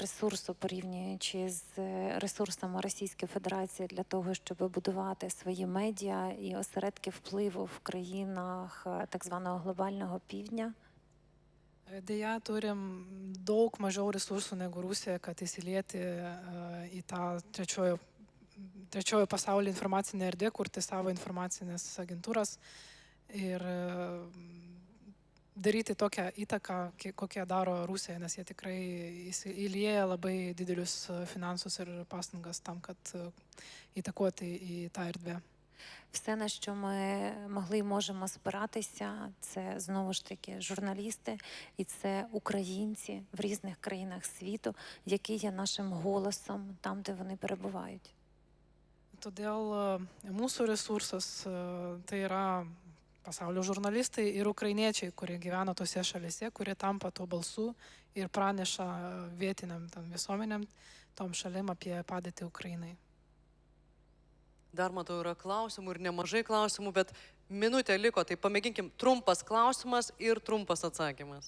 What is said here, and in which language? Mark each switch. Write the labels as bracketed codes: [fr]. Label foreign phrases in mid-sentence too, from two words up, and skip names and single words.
[uk] ресурсу, порівнюючи з ресурсами Російської Федерації для того, щоб будувати свої медіа і осередки впливу в країнах так званого глобального півдня. [lt] Deja, turim daug mažiau resursų negu Rusija, kad įsilieti į tą trečiojo pasaulio informacinę erdvę, kurti savo informacinės agentūras ir daryti tokią įtaką, kokią daro Rusija, nes jie tikrai įlieja labai didelius finansus ir pastangas tam, kad įtakuoti į tą erdvę. [uk] Все, на що ми могли і можемо спиратися, це знову ж таки журналісти і це українці в різних країнах світу, які є нашим голосом там, де вони перебувають. [lt] Todėl mūsų resursas tai yra pasaulio žurnalistai ir ukrainiečiai, kurie gyvena tose šalise, kurie tampa tuo balsu ir praneša vietiniam visuomenėm, tom šalim apie padėtį Ukrainai. Dar matau, yra klausimų ir nemažai klausimų, bet minutė liko, tai pamėginkim trumpas klausimas ir trumpas atsakymas.